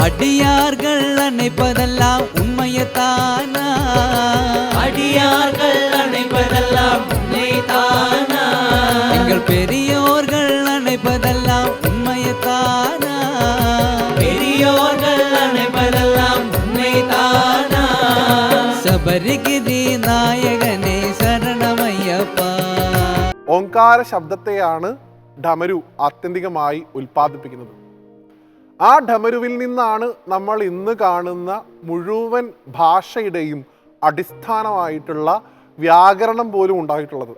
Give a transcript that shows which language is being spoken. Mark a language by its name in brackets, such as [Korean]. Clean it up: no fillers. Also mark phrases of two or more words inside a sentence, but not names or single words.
[Tamil] அடியார்கள் அணைப்பதெல்லாம் உண்மையத்தானா? அடியார்கள் அணைப்பதெல்லாம் உண்மைதானா? எங்கள் பெரியோர்கள் அணைப்பதெல்லாம் உண்மையத்தானா? பெரியோர்கள் அணைப்பதெல்லாம் உண்மைதானா? [Malayalam] ശബരിഗിരി നായകനെ ശരണമയ്യപ്പ. ഓംകാര ശബ്ദത്തെയാണ് ഡമരു ആത്യന്തികമായി ഉൽപ്പാദിപ്പിക്കുന്നത്. ആ ഡമരുവിൽ നിന്നാണ് നമ്മൾ ഇന്ന് കാണുന്ന മുഴുവൻ ഭാഷയുടെയും അടിസ്ഥാനമായിട്ടുള്ള വ്യാകരണം പോലും ഉണ്ടായിട്ടുള്ളത്.